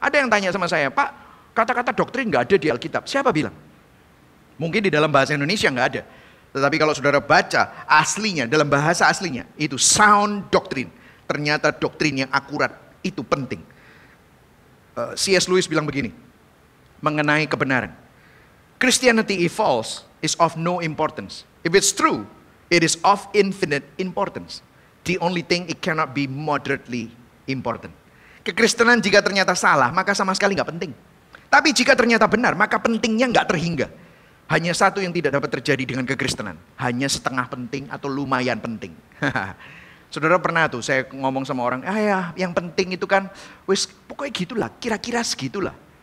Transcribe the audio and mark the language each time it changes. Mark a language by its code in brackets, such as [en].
[id] Ada yang tanya sama saya, Pak, kata-kata doktrin nggak ada di Alkitab. Siapa bilang? Mungkin di dalam bahasa Indonesia nggak ada. Tetapi kalau saudara baca aslinya, dalam bahasa aslinya, itu sound doctrine. Ternyata doktrin yang akurat, itu penting. C.S. Lewis bilang begini, mengenai kebenaran. [en] Christianity if false is of no importance. If it's true, it is of infinite importance. The only thing it cannot be moderately important. [id] Kekristenan jika ternyata salah, maka sama sekali nggak penting. Tapi jika ternyata benar, maka pentingnya nggak terhingga. Hanya satu yang tidak dapat terjadi dengan kekristenan. Hanya setengah penting atau lumayan penting. Saudara pernah tuh saya ngomong sama orang, ya yang penting itu kan, wis pokoknya gitulah, kira-kira segitulah.